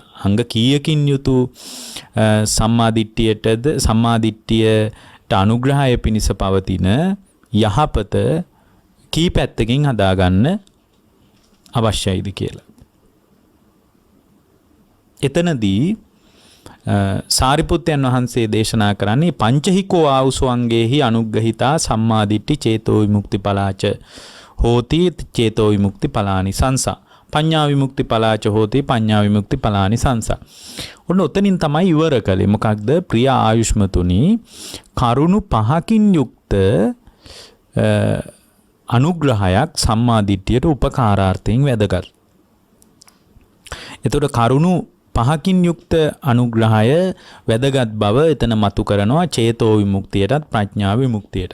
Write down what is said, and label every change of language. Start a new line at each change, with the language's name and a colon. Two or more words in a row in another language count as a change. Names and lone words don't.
Sinhala: අංග කීයකින් යුතු සම්මා දිට්ඨියටද සම්මා දිට්ඨියට අනුග්‍රහය පිණිස පවතින යහපත කී පැත්තකින් හදාගන්න අවශ්‍යයිද කියලා. එතනදී සාරිපුත්තයන් වහන්සේ දේශනා කරන්නේ
Pali: පංචහිකෝ ආවුසෝංගේහි අනුග්‍රහිතා සම්මාදිට්ඨි චේතෝ විමුක්ති පලාච හෝති චේතෝ විමුක්ති පලානි සංසා පඤ්ඤා විමුක්ති පලාච හෝති පඤ්ඤා විමුක්ති පලානි සංසා.
Sinhala: ඔන්න ඔතනින් තමයි ඉවර කළේ. මොකක්ද? ප්‍රිය ආයුෂ්මතුනි, කරුණු පහකින් යුක්ත අනුග්‍රහයක් සම්මා දිට්ඨියට උපකාරාර්ථයෙන් වැදගත්. එතකොට කරුණු පහකින් යුක්ත අනුග්‍රහය වැදගත් බව එතන මතු කරනවා චේතෝ විමුක්තියටත් ප්‍රඥා විමුක්තියටත්.